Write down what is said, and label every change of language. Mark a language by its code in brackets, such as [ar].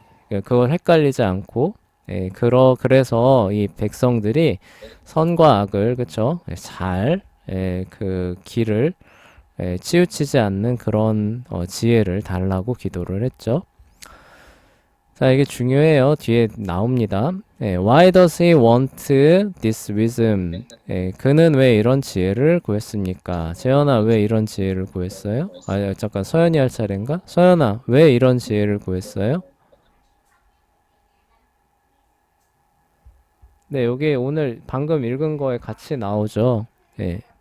[ko] 그걸 헷갈리지 않고 그래서 이 백성들이 선과 악을 그쵸? 잘 그 길을 치우치지 않는 그런 지혜를 달라고 기도를 했죠. 자, 이게 중요해요. 뒤에 나옵니다. [en] Why does he want this wisdom? [ko] 그는 왜 이런 지혜를 구했습니까? 재현아, 왜 이런 지혜를 구했어요? 잠깐, 서연이 할 차례인가? 서연아, 왜 이런 지혜를 구했어요? 네, 여기 오늘 방금 읽은 거에 같이 나오죠. 예.